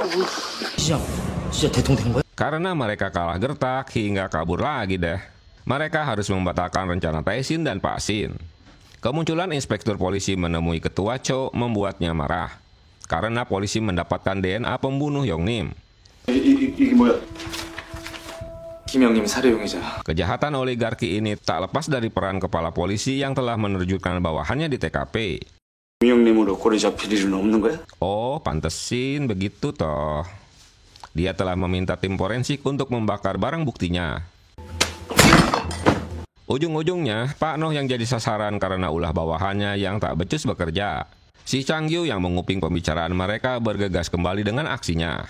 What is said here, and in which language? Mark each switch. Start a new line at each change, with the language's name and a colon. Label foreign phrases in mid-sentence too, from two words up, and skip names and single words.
Indonesian: Karena mereka kalah gertak hingga kabur lagi deh. Mereka harus membatalkan rencana Tae-shin dan Pak Shin. Kemunculan inspektur polisi menemui ketua Cho membuatnya marah karena polisi mendapatkan DNA pembunuh Yong-nim.
Korean: 이게 뭐야? 김영님 살해 용의자.
Indonesian: Kejahatan oligarki ini tak lepas dari peran kepala polisi yang telah menerjunkan bawahannya di TKP.
Korean: 김영님으로 고래 잡힐 일은 없는 거야?
Indonesian: Oh, pantesin begitu toh. Dia telah meminta tim forensik untuk membakar barang buktinya. Ujung-ujungnya, Pak Noh yang jadi sasaran karena ulah bawahannya yang tak becus bekerja. Si Chang-gyu yang menguping pembicaraan mereka bergegas kembali dengan aksinya.